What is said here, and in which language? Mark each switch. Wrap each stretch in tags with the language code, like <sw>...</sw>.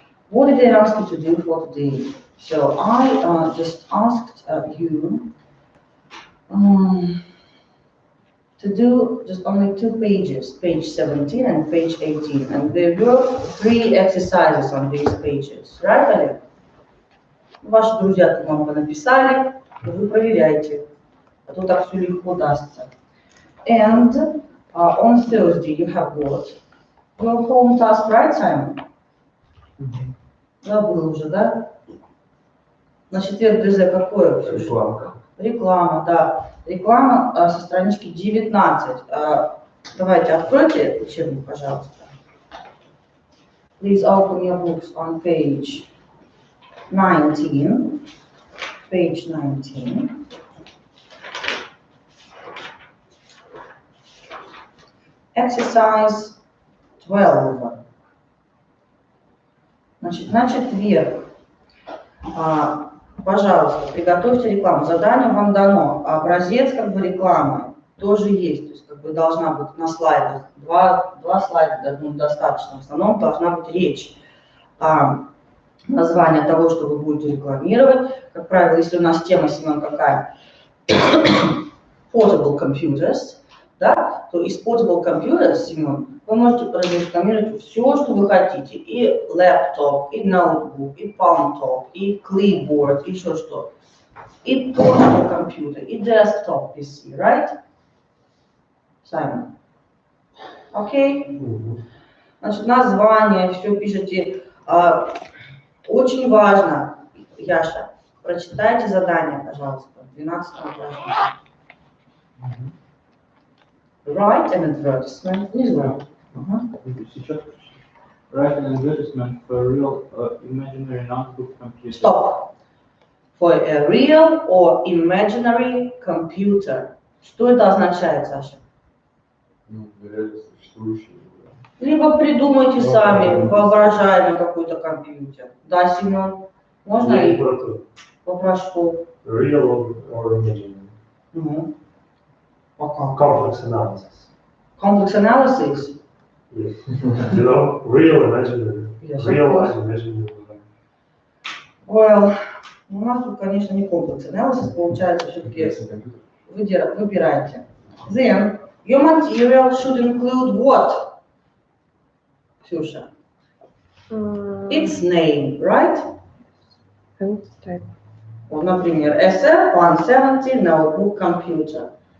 <en>What did they ask you to do for today? So I just asked you to do just only 2 pages, page 17 and page 18. And there were 3 exercises on these pages, right, Олег?</en> <ru>Ваши друзья вам написали, и вы проверяйте, а то так все легко дастся.</ru> <en>And on Thursday you have what? Your home task, right, Simon?</en> <ru>Забыл уже, да? На четверг ДЗ какое? Реклама. Реклама, да. Реклама со странички 19. Давайте, откройте учебник, пожалуйста.</ru> <en>Please open your books on page 19. Page 19. Exercise 12.</en> <ru>Значит, на четверг, пожалуйста, приготовьте рекламу. Задание вам дано. Образец рекламы тоже есть. То есть должна быть на слайдах. Два слайда достаточно. В основном должна быть речь. Название того, что вы будете рекламировать. Как правило, если у нас тема сегодня какая?</ru> <en>Portable computers.</en> <ru>Да, то из portable computers, Семен, вы можете прорекламировать все, что вы хотите. И лэптоп, и ноутбук, и palmtop, и clipboard, и еще что.</ru> <en>И portable computer, и desktop PC, right? Simon. Окей?</en> <ru>Значит, название, все пишите. Очень важно, Яша, прочитайте задание, пожалуйста, 12 упражнение.</ru> <en>Write an advertisement. Внизу. Сейчас write an advertisement for a real imaginary notebook computer. Stop. For a real or imaginary computer.</en> <ru>Что это означает, Саша? Ну, реально существующий. Либо придумайте сами воображаемый какой-то компьютер. Да, Семен? Можно и попрошу.</ru> <en>Real or imaginary?</en> <ru>Ну. Пока.</ru> <en>Complex analysis. Complex analysis? Yes. You know, real, imaginary. Yes, Real of and imaginary.</en> <ru>Well, у нас тут, конечно, не complex analysis, получается, все-таки выбирайте.</ru> <en>Then, your material should include what? Ксюша? Its name, right? And type.</en> <ru>Вот, например, SR170 notebook computer.</ru>